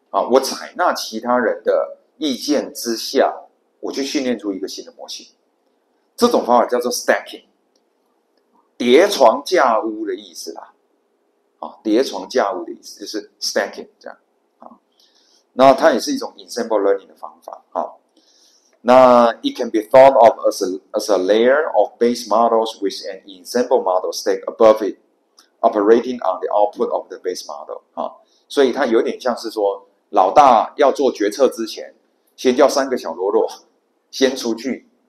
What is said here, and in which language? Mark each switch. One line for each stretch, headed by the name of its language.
Chinese: 我采纳其他人的意见之下，我去训练出一个新的模型。这种方法叫做 stacking， 叠床架屋的意思啦。叠床架屋的意思就是 stacking 这样。那它也是一种 ensemble learning 的方法。
English: 那 it can be thought of as a layer of base models with an ensemble model stacked above it, operating on the output of the base model。
Chinese: 所以它有点像是说，老大要做决策之前，先叫3个小喽啰先出去。